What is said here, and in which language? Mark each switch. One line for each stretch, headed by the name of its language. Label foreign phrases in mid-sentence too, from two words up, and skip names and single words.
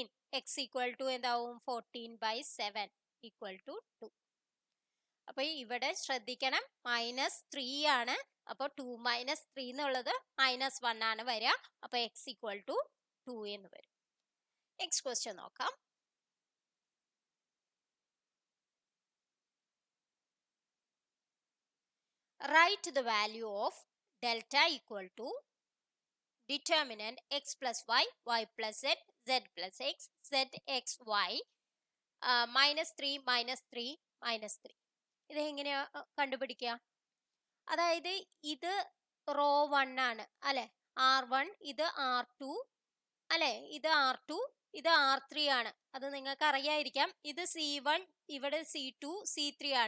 Malayalam: x
English: equal to
Malayalam: എന്താവും 14/7
English: equal to
Malayalam: 2. അപ്പൊ ഇവിടെ ശ്രദ്ധിക്കണം -3 ആണ്. അപ്പോൾ 2 - 3 എന്നുള്ളത് -1 ആണ് വരിക. അപ്പൊ x
English: equal to
Malayalam: 2 എന്ന് വരും.
English: next question
Malayalam: നോക്കാം.
English: Write the value of delta equal to determinant x plus y, y plus z, z plus x, zx, y, -3, -3, -3.
Malayalam: ഇത് എങ്ങനെയാ കണ്ടുപിടിക്കുക? അതായത് ഇത് റോ 1 ആണ് അല്ലെ, R1, ഇത് R2 അല്ലെ, ഇത് R2, ഇത് R3 ആണ്. അത് നിങ്ങൾക്ക് അറിയായിരിക്കാം. ഇത് C1, ഇവിടെ C2, C3 ആണ്.